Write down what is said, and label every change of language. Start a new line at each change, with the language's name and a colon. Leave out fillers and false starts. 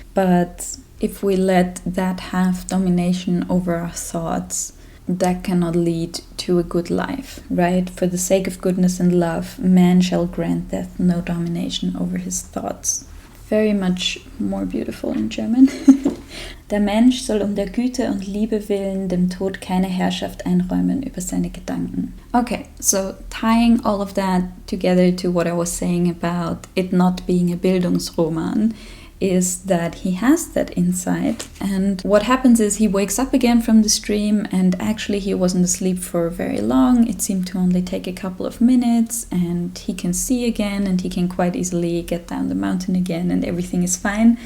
English: But if we let that have domination over our thoughts, that cannot lead to a good life, right? For the sake of goodness and love, man shall grant death no domination over his thoughts. Very much more beautiful in German.
German: Der Mensch soll der Güte und Liebe willen dem Tod keine Herrschaft einräumen über seine Gedanken.
English: Okay, so tying all of that together to what I was saying about it not being a Bildungsroman, is that he has that insight, and what happens is he wakes up again from this dream, and actually he wasn't asleep for very long. It seemed to only take a couple of minutes, and he can see again, and he can quite easily get down the mountain again, and everything is fine.